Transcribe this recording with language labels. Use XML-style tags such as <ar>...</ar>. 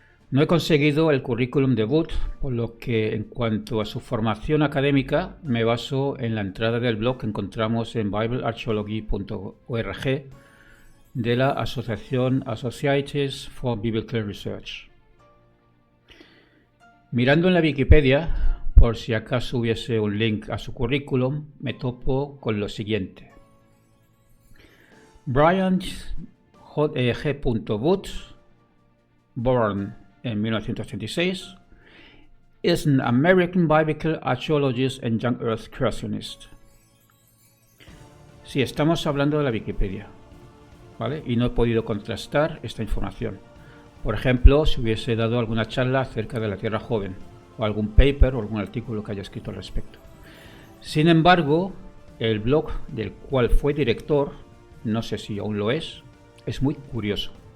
<es>No he conseguido el currículum de Wood, por lo que en cuanto a su formación académica me baso en la entrada del blog que encontramos en biblearchaeology.org de la asociación Associates for Biblical Research. Mirando en la Wikipedia, por si acaso hubiese un link a su currículum, me topo con lo siguiente. Brian G.</es> <en>Wood, born en 1936, is an American biblical archaeologist and young earth creationist.</en> <es>Sí, estamos hablando de la Wikipedia, ¿vale? Y no he podido contrastar esta información. Por ejemplo, si hubiese dado alguna charla acerca de la Tierra Joven, o algún paper o algún artículo que haya escrito al respecto. Sin embargo, el blog del cual fue director, no sé si aún lo es muy curioso.</es>